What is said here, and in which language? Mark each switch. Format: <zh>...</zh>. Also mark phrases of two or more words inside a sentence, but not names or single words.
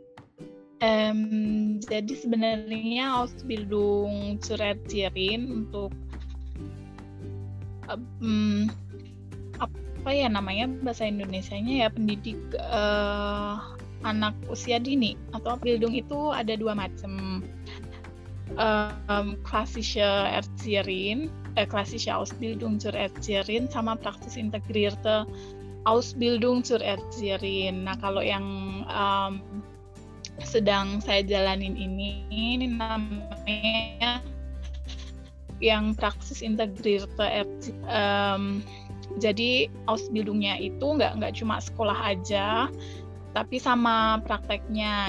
<id>Jadi sebenarnya</id> <de>Ausbildung zur Erzieherin</de> <id>untuk apa ya namanya bahasa Indonesianya ya, pendidik anak usia dini atau Ausbildung itu ada 2 macam.</id> <de>Klassische Erzieherin, klassische Ausbildung zur Erzieherin, sama Praxis Integrierte Ausbildung zur Erzieherin.</de> <id>Nah, kalau yang sedang saya jalanin ini namanya yang</id> <de>Praxis Integrierte</de> <id>jadi Ausbildungnya itu nggak cuma sekolah aja, tapi sama prakteknya.</id>